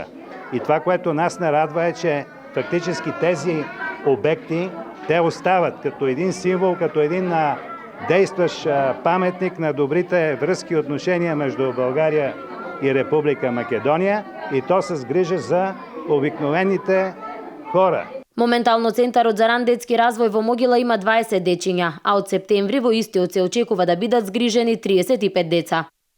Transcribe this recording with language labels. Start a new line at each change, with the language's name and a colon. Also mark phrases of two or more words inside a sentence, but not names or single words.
Bulgarian: И това, което нас не радва, е, че фактически тези обекти те остават като един символ, като един действащ паметник на добрите връзки и отношения между България и Република Македонија, и то с грижа за обикновените хора.
Macedonian: Моментално центарот за ран детски развој во Могила има 20 дечиња, а од септември во истиот се очекува да бидат згрижени 35 деца.